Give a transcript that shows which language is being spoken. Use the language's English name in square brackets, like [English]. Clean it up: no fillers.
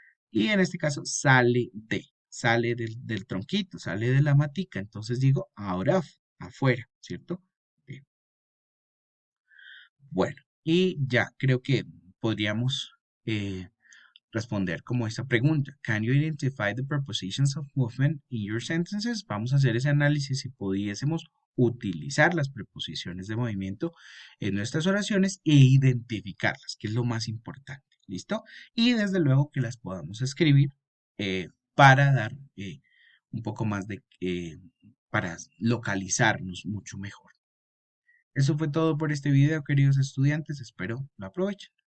[Spanish] Y en este caso sale del tronquito, sale de la matica. Entonces digo out of, afuera, ¿cierto? Bien. Bueno, y ya creo que podríamos eh, responder como esta pregunta. [English] Can you identify the prepositions of movement in your sentences? [Spanish] Vamos a hacer ese análisis si pudiésemos utilizar las preposiciones de movimiento en nuestras oraciones e identificarlas, que es lo más importante. ¿Listo? Y desde luego que las podamos escribir para dar un poco más para localizarnos mucho mejor. Eso fue todo por este video, queridos estudiantes. Espero lo aprovechen.